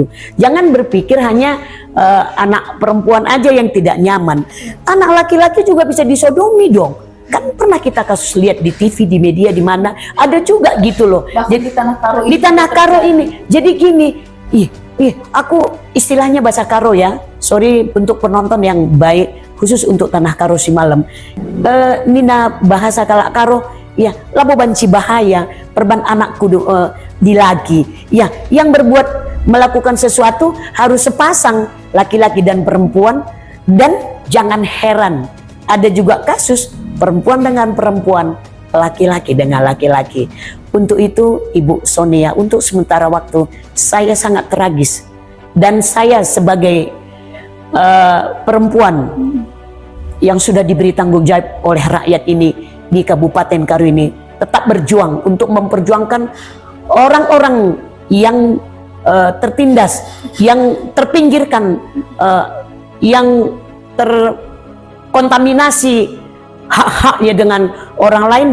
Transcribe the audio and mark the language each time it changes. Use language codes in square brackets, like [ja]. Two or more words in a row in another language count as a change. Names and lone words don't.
[id] Jangan berpikir hanya anak perempuan aja yang tidak nyaman, anak laki-laki juga bisa disodomi dong. Kan pernah kita kasus lihat di TV, di media, di mana ada juga gitu loh. Bahkan Jadi di Tanah Karo ini. Jadi gini, aku istilahnya bahasa Karo ya. Sorry untuk penonton yang baik, khusus untuk Tanah Karo si malam. [btx] Nina bahasa kalak Karo ya, labo banci bahaya perban anak kudu dilagi ya, [id] yang berbuat melakukan sesuatu harus sepasang laki-laki dan perempuan. Dan jangan heran ada juga kasus perempuan dengan perempuan, laki-laki dengan laki-laki. Untuk itu Ibu Sonia, untuk sementara waktu saya sangat tragis, dan saya sebagai perempuan yang sudah diberi tanggung jawab oleh rakyat ini di Kabupaten Karo ini, tetap berjuang untuk memperjuangkan orang-orang yang tertindas, yang terpinggirkan, yang terkontaminasi hak-haknya dengan orang lain.